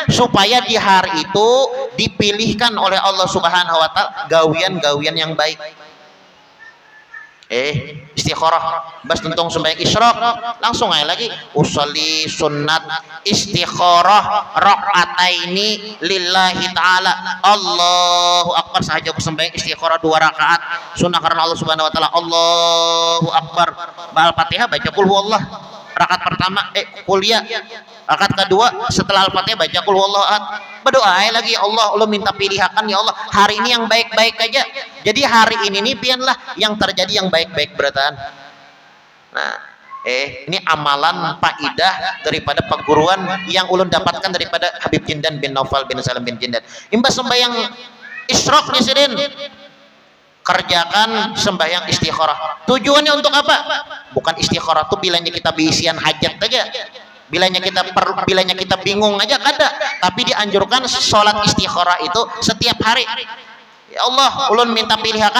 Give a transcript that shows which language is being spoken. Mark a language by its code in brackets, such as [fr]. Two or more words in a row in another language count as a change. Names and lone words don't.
[bjn] Supaya di hari itu dipilihkan oleh Allah [ar] سبحانه وتعالى [bjn] gawian-gawian yang baik. Istikharah bas tuntung sembahyang isyraq langsung aja lagi [ar] أصلي سنة الاستخارة ركعتين لله تعالى الله أكبر [bjn] saja aku sembahyang istikharah 2 rakaat sunnah karena Allah [ar] سبحانه وتعالى الله أكبر [bjn] Al-Fatihah baca [ar] قل هو الله [bjn] rakaat pertama kuliah rakaat kedua setelah Al-Fatihah baca [ar] قل هو الله أحد [bjn] berdoa lagi [ar] يا الله الله [bjn] minta pilihakan ya Allah hari ini yang baik-baik aja jadi hari ini nih biarlah yang terjadi yang baik-baik beratan nah ini amalan faidah daripada perguruan yang ulun dapatkan daripada Habib Jindan bin Naufal bin Salam bin Jindan imbas sembahyang isyraq nih sidin kerjakan sembahyang istikharah tujuannya untuk apa bukan istikharah tuh bilanya kita bisian hajat aja bilanya kita bingung aja kada tapi dianjurkan sholat istikharah itu setiap hari [ar] يا الله [bjn] ulun minta pilihakan